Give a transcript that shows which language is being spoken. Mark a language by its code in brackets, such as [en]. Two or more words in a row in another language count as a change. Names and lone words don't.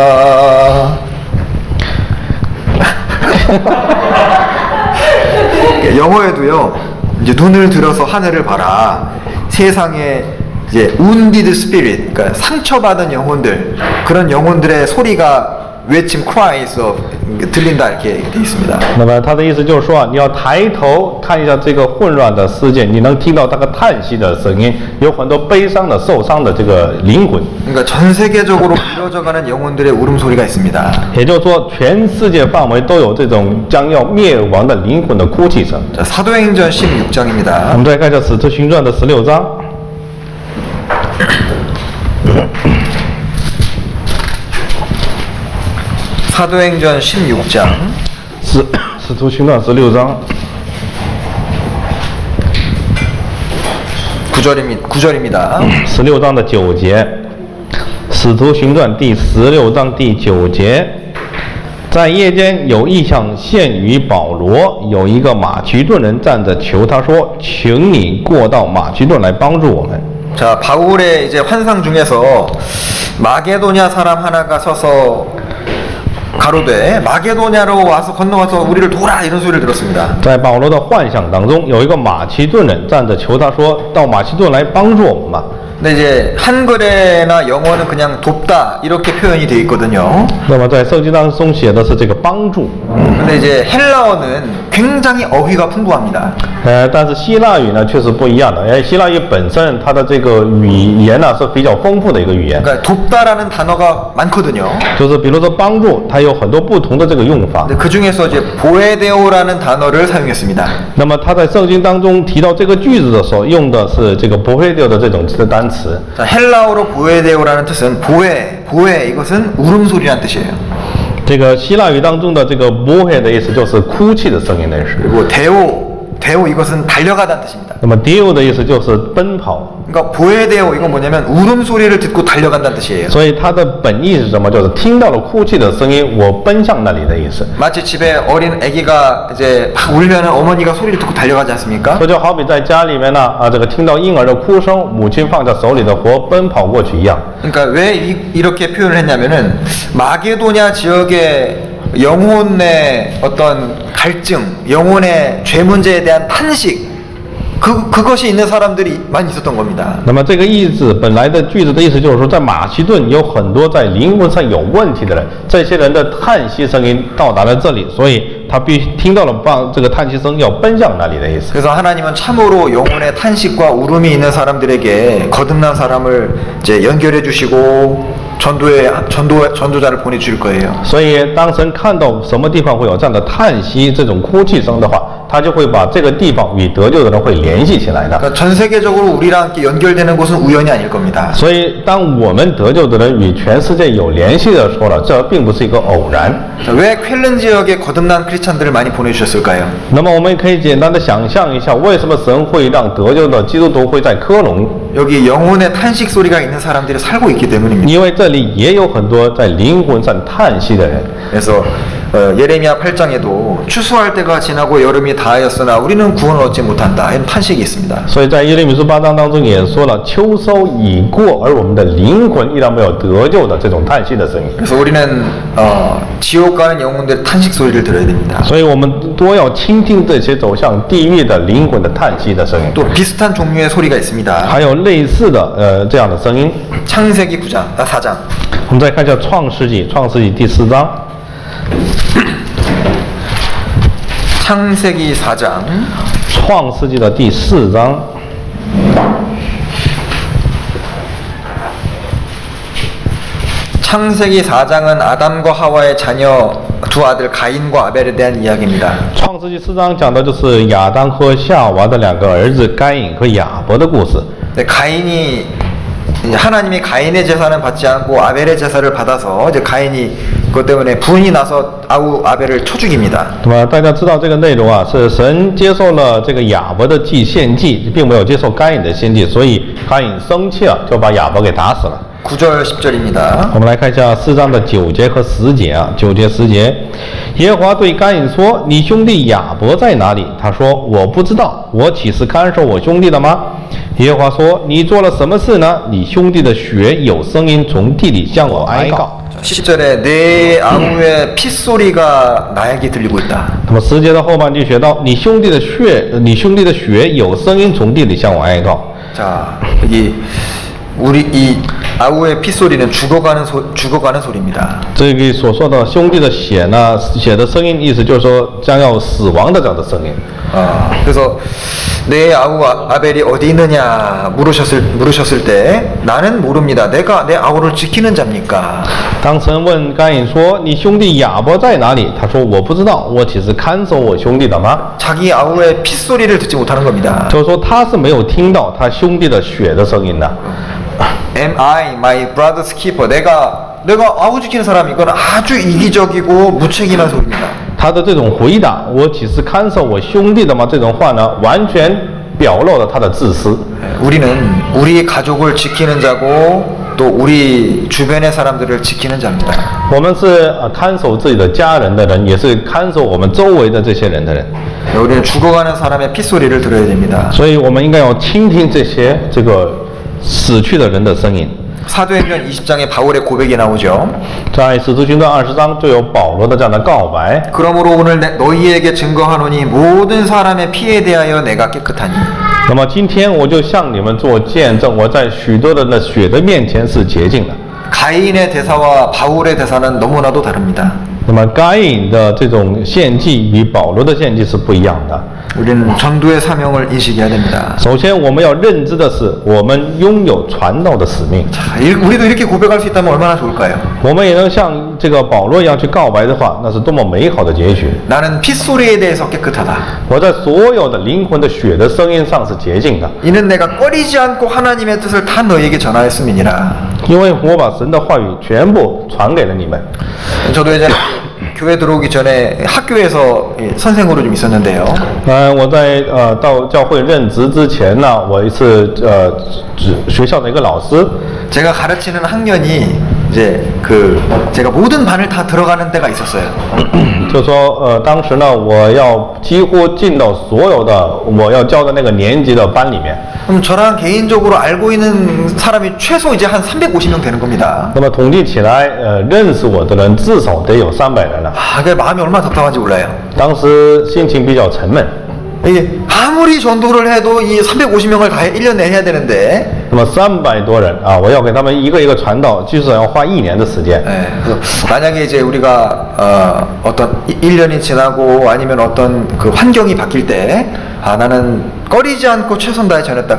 [ko] 영어에도요. 이제 눈을 들어서 하늘을 봐라. 세상에 이제 [en] wounded spirit, [ko] 그러니까 상처받은 영혼들, 그런 영혼들의 소리가 외침 cry에서 들린다 이렇게 돼 있습니다. [zh] 那么他的意思就是说，你要抬头看一下这个混乱的世界，你能听到那个叹息的声音，有很多悲伤的、受伤的这个灵魂。 [ko] 그러니까 전 세계적으로 이루어져가는 영혼들의 울음소리가 있습니다. [zh] 也就是说，全世界范围都有这种将要灭亡的灵魂的哭泣声。 [ko] 자, 사도행전 [zh] 我 [ko] 16장입니다. [zh] 们再看一下《使徒行传》的16章。 [ko] 사도행전 16장 [zh] 使徒行传16章 [ko] 9절입니다. [zh] 16章的9节，《使徒行传》第16章第9节，在夜间有异象现于保罗，有一个马其顿人站着求他说：“请你过到马其顿来帮助我们。” [ko] 자, 바울의 이제 환상 중에서 마게도냐 사람 하나가 서서 가로되 마게도냐로 와서 건너와서 우리를 도우라 이런 소리를 들었습니다. [zh] 在保罗的幻想当中，有一个马其顿人站着求他说：“到马其顿来帮助我们吧。” [ko] 근데 이제 한글에나 영어는 그냥 돕다 이렇게 표현이 돼 있거든요. [zh] 那么在圣经当中写的是这个帮助， [ko] 근데 이제 헬라어는 굉장히 어휘가 풍부합니다. [zh] 但是希腊语呢确实不一样的，因为希腊语本身它的这个语言呢是比较丰富的一个语言， [ko] 그러니까 돕다라는 단어가 많거든요. [zh] 就是比如说帮助，它有很多不同的这个用法。 [ko] 근데 그 중에서 이제 보에데오라는 단어를 사용했습니다. [zh] 那么他在圣经当中提到这个句子的时候，用的是这个不会丢的这种单词。 [ko] 자, 헬라어로 보에데오라는 뜻은 보에 이것은 울음소리란 뜻이에요. [zh] 这个希腊语当中的这个不会的意思就是哭泣的声音的意思。 [ko] 그리고 데오 이것은 달려가다는 뜻입니다. [zh] 那么 deal 的意思就是奔跑， [ko] 그러니까 보에데오 이건 뭐냐면 울음소리를 듣고 달려간다는 뜻이에요. [zh] 所以它的本意是什么？就是听到了哭泣的声音，我奔向那里的意思。 [ko] 마치 집에 어린 아기가 이제 막 울면 어머니가 소리를 듣고 달려가지 않습니까? [zh] 这就好比在家里面呢，这个听到婴儿的哭声，母亲放在手里的活奔跑过去一样。 [ko] 그러니까 왜 이렇게 표현을 했냐면은 마게도냐 지역의 영혼의 어떤 갈증, 영혼의 죄 문제에 대한 탄식, 그것이 있는 사람들이 많이 있었던 겁니다. [zh] 那么这个意思本来的句子的意思就是说，在马其顿有很多在灵魂上有问题的人，这些人的叹息声音到达了这里，所以他必须听到了这个叹息声，要奔向那里的意思。 [ko] 그래서 하나님은 참으로 영혼의 탄식과 울음이 있는 사람들에게 거듭난 사람을 이제 연결해 주시고 전도자를 보내줄 거예요. [zh] 所以当神看到什么地方会有这样的叹息、这种哭泣声的话，他就会把这个地方与得救的人会联系起来的。 [ko] 그러니까 전 세계적으로 우리랑 함께 연결되는 곳은 우연이 아닐 겁니다. [zh] 所以当我们得救的人与全世界有联系的时候呢，这并不是一个偶然。 [ko] 자, 왜 쾰른 지역에 거듭난 크리스찬들을 많이 보내주셨을까요? [zh] 那么我们可以简单的想象一下，为什么神会让得救的基督徒会在科隆？ [ko] 여기 영혼의 탄식 소리가 있는 사람들이 살고 있기 때문입니다. [zh] 因为这里也有很多在灵魂上叹息的人。 [ko] 그래서 예레미야 8장에도 추수할 때가 지나고 여름이 다하였으나 우리는 구원을 얻지 못한다 이런 탄식이 있습니다. [zh] 所以在耶利米书8章当中也说了，秋收已过，而我们的灵魂依然没有得救的这种叹息的声音。 [ko] 그래서 우리는 지옥 가는 영혼들의 탄식 소리를 들어야 됩니다. [zh] 所以我们多要倾听这些走向地狱的灵魂的叹息的声音。 [ko] 또 비슷한 종류의 소리가 있습니다. [zh] 还有类似的这样的声音。 [ko] 창세기 4장. [zh] 我们再看一下创世纪第4章。 [ko] 창세기 4장. [zh] 创世纪的第4章。 [ko] 창세기 4장은 아담과 하와의 자녀 두 아들 가인과 아벨에 대한 이야기입니다. [zh] 创世纪4章讲的就是亚当和夏娃的两个儿子该隐和亚伯的故事。 [ko] 네, 가인이 하나님이 가인의 제사는 받지 않고 아벨의 제사를 받아서 이제 가인이 그것 때문에 분이 나서 아벨을 쳐 죽입니다. [zh] 那么大家知道这个内容啊，是神接受了这个亚伯的献祭，并没有接受该隐的献祭，所以该隐生气了，就把亚伯给打死了。 [ko] 9절 10절입니다. [zh] 我们来看一下4章的9节和10节啊，9节10节，耶和华对该隐说：“你兄弟亚伯在哪里？” 他说：“我不知道，我岂是看守我兄弟的吗？” 耶和华说：“你做了什么事呢？你兄弟的血有声音从地里向我哀告。” [ko] 10절에 내 아우의 핏소리가 나에게 들리고 있다. [zh] 那么10节的后半句写到：“你兄弟的血有声音从地里向我哀告。” [ko] 자, 여기 우리 이 아우의 핏소리는 죽어가는 소리입니다. [zh] 这个所说的兄弟的血呢，血的声音，意思就是说将要死亡的这样的声音。 [ko] 그래서 내 아우 아벨이 어디 있느냐 물으셨을 때 나는 모릅니다. 내가 내 아우를 지키는 자입니까? [zh] 当神问该隐说：“你兄弟亚伯在哪里？” 他说：“我不知道，我岂是看守我兄弟的吗？” [ko] 자기 아우의 핏소리를 듣지 못하는 겁니다. [zh] 就是说他是没有听到他兄弟的血的声音的。 [en] Am I my brother's keeper? [ko] 내가 아우 지키는 사람 이건 아주 이기적이고 무책임한 소리입니다. [zh] 他的这种回答：“我岂是看守我兄弟的吗？”这种话呢，完全表露了他的自私。 [ko] 우리는 우리 가족을 지키는 자고 또 우리 주변의 사람들을 지키는 자입니다. [zh] 我们是看守自己的家人的人，也是看守我们周围的这些人的人。 [ko] 우리는 죽어가는 사람의 핏소리를 들어야 됩니다. [zh] 所以我们应该要倾听这个死去的人的声音。 [ko] 사도행전 20장에 바울의 고백이 나오죠. [zh] 在使徒行传20章就有保罗的这样的告白。 [ko] 그러므로 오늘 너희에게 증거하노니 모든 사람의 피에 대하여 내가 깨끗하니. [zh] 那么今天我就向你们做见证，我在许多人的血的面前是洁净的。 [ko] 가인의 대사와 바울의 대사는 너무나도 다릅니다. [zh] 那么该隐的这种献祭与保罗的献祭是不一样的。 [ko] 우리는 전도의 사명을 인식해야 됩니다. [zh] 首先，我们要认知的是，我们拥有传道的使命。 [ko] 자, 우리도 이렇게 고백할 수 있다면 얼마나 좋을까요? [zh] 我们也能像这个保罗一样去告白的话，那是多么美好的结局！ [ko] 나는 핏소리에 대해서 깨끗하다. [zh] 我在所有的灵魂的血的声音上是洁净的， [ko] 이는 내가 꺼리지 않고 하나님의 뜻을 다 너희에게 전하였음이니라. [zh] 因为我把神的话语全部传给了你们。 [ko] 저도 예전에 교회 들어오기 전에 학교에서 선생으로 좀 있었는데요. [zh] 我在到教会任职之前呢，我是学校的一个老师。 [ko] 제가 가르치는 학년이 이제 제가 모든 반을 다 들어가는 때가 있었어요. [zh] 就说当时呢，我要几乎进到所有的我要教的那个年级的班里面。 [ko] 그럼 저랑 개인적으로 알고 있는 사람이 최소 이제 한 350명 되는 겁니다. [zh] 那么统计起来，认识我的人至少得有300人了。 [ko] 아, 그 마음이 얼마나 답답한지 몰라요. [zh] 当时心情比较沉闷。 [ko] 이게 아무리 전도를 해도 이 350명을 다 1년 내에 해야 되는데. [zh] 那么300多人啊，我要给他们一个一个传道，至少要花1年的时间。 [ko] 네, 그래서 만약에 이제 우리가 어떤 1년이 지나고 아니면 어떤 그 환경이 바뀔 때, 아, 나는 꺼리지 않고 최선 다해 전했다.